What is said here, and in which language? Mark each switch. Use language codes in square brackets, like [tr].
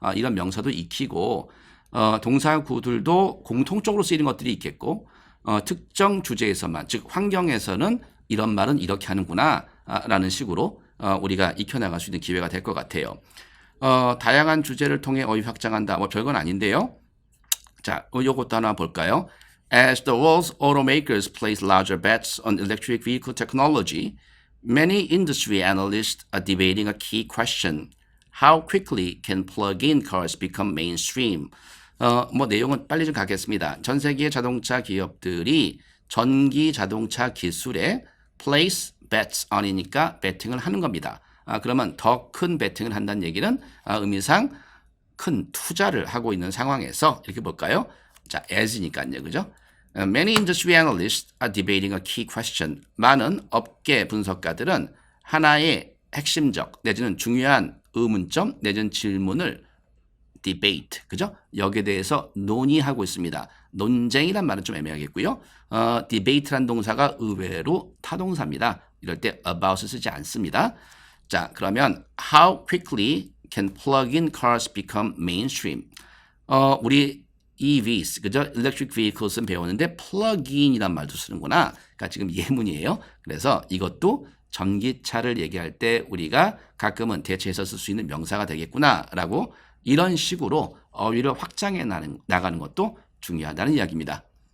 [ko] 이런 명사도 익히고 동사구들도 공통적으로 쓰이는 것들이 있겠고 특정 주제에서만, 즉 환경에서는 이런 말은 이렇게 하는구나 라는 식으로 우리가 익혀나갈 수 있는 기회가 될 것 같아요. 다양한 주제를 통해 어휘 확장한다. 뭐 별건 아닌데요. 자, 요것도 하나 볼까요? [en] As the world's automakers place larger bets on electric vehicle technology, many industry analysts are debating a key question. How quickly can plug-in cars become mainstream? [ko] 뭐 내용은 빨리 좀 가겠습니다. 전 세계 자동차 기업들이 전기 자동차 기술에 place bets on이니까 배팅을 하는 겁니다. 그러면 더 큰 배팅을 한다는 얘기는 의미상 큰 투자를 하고 있는 상황에서 이렇게 볼까요? 자, as니까요, 그죠? [en] Many industry analysts are debating a key question. [ko] 많은 업계 분석가들은 하나의 핵심적 내지는 중요한 의문점 내지는 질문을 debate, 그죠? 여기에 대해서 논의하고 있습니다. 논쟁이란 말은 좀 애매하겠고요. debate란 동사가 의외로 타동사입니다. 이럴 때 about을 쓰지 않습니다. 자, 그러면 [en] how quickly can plug-in cars become mainstream? [ko] 우리 EVs, 그죠? Electric Vehicles은 배웠는데 plug-in이란 말도 쓰는구나. 그러니까 지금 예문이에요. 그래서 이것도 전기차를 얘기할 때 우리가 가끔은 대체해서 쓸 수 있는 명사가 되겠구나라고 이런 식으로 어휘를 확장해 나가는 것도 중요하다는 이야기입니다.